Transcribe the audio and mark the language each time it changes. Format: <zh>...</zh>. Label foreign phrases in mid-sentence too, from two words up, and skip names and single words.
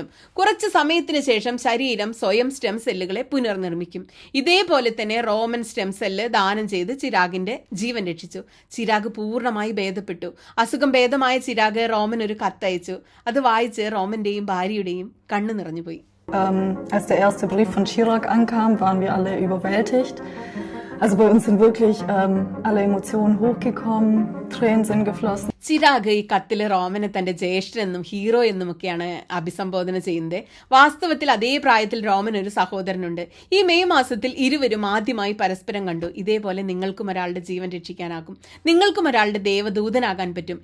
<ml>കുറച്ച് സമയത്തിന് ശേഷം ശരീരം സ്വയം സ്റ്റെം സെല്ലുകളെ പുനർനിർമ്മിക്കും. ഇതേപോലെ തന്നെ റോമൻ സ്റ്റെം സെല്ല് ദാനം ചെയ്ത് ചിരാഗിന്റെ ജീവൻ രക്ഷിച്ചു. ചിരാഗ് പൂർണ്ണമായി ഭേദപ്പെട്ടു. അസുഖം ഭേദമായ ചിരാഗ് റോമൻ ഒരു കത്തയച്ചു. അത് വായിച്ച് റോമന്റെയും ഭാര്യയുടെയും കണ്ണു നിറഞ്ഞുപോയി.</ml> <de>Als der erste Brief von Chirag ankam, waren wir alle überwältigt. Also bei uns sind wirklich alle Emotionen hochgekommen, Tränen sind geflossen.</de> <ml>ചിരാഗ് ഈ കത്തില് റോമനെ തന്റെ ജ്യേഷ്ഠനെന്നും ഹീറോ എന്നുമൊക്കെയാണ് അഭിസംബോധന ചെയ്യുന്നത്. വാസ്തവത്തിൽ അതേ പ്രായത്തിൽ റോമൻ ഒരു സഹോദരനുണ്ട്. ഈ മെയ് മാസത്തിൽ ഇരുവരും ആദ്യമായി പരസ്പരം കണ്ടു. ഇതേപോലെ നിങ്ങൾക്കും ഒരാളുടെ ജീവൻ രക്ഷിക്കാനാകും. നിങ്ങൾക്കും ഒരാളുടെ ദേവദൂതനാകാൻ പറ്റും.</ml>